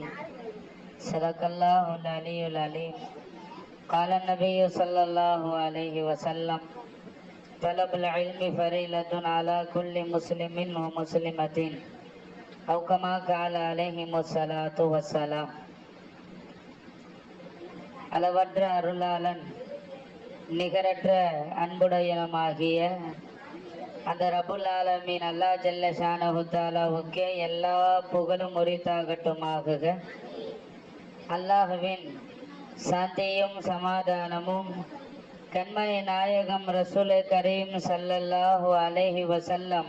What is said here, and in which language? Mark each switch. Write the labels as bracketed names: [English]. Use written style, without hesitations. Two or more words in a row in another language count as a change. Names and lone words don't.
[Arabic] صدق الله العلي العليم. قال النبي صلى الله عليه وسلم: طلب العلم فريضة على كل مسلم ومسلمة أو كما قال عليهم الصلاة والسلام. [Tamil] அளவற்ற அருளாளன் நிகரற்ற அன்புடையனமாகிய அந்த [Arabic] رب العالمين الله جل شأنه [Tamil] தஆலாவுக்கே எல்லா புகழும் உரித்தாகட்டுமாகுக. அல்லாஹ்வின் சாந்தியும் சமாதானமும் கண்மணி நாயகம் [Arabic] رسول كريم صلى الله عليه وسلم